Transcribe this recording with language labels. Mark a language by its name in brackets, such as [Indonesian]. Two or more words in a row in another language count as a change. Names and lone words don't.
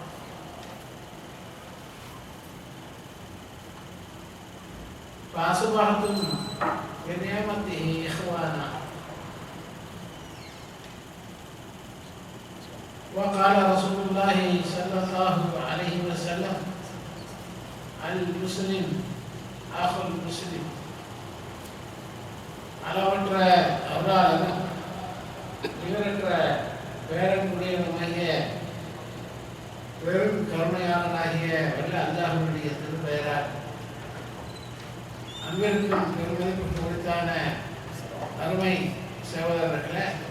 [Arabic] فأصبحتم بنعمته إخوانا. وقال رسول الله صلى الله عليه وسلم المسلم أخو المسلم. [Tamil] அளவற்ற அருளாளனும் நிகரற்ற பேரன்புடையவனாகிய பெரும் கருணையாளனாகிய வல்ல அல்லாஹ்வுடைய திருப்பெயரால் அன்பிற்கும் பெருமதிக்கும் குறித்தான அருமை சகோதரர்களே,